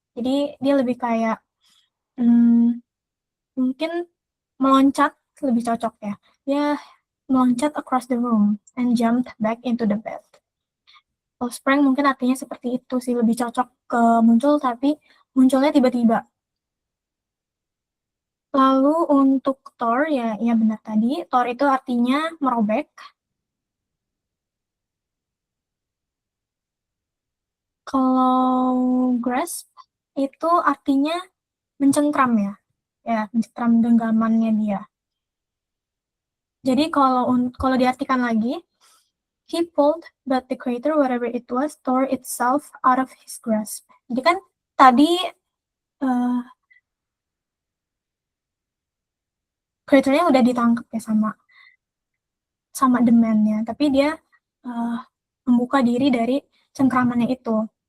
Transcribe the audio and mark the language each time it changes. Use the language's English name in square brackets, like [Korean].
[Indonesian] Jadi dia lebih kayak mungkin meloncat, lebih cocok ya. Dia meloncat [English] across the room and jumped back into the bed. [Indonesian] Kalau sprang mungkin artinya seperti itu sih, lebih cocok ke muncul tapi munculnya tiba-tiba. Lalu untuk tore, ya benar tadi. Tore itu artinya merobek. Kalau grasp itu artinya mencengkram ya. Ya, mencengkram genggamannya dia. Jadi kalau diartikan lagi, [English] he pulled, but the creature, whatever it was, tore itself out of his grasp. [Indonesian] Jadi kan tadi creature-nya udah ditangkap ya sama the man-nya, tapi dia membuka diri dari cengkramannya itu.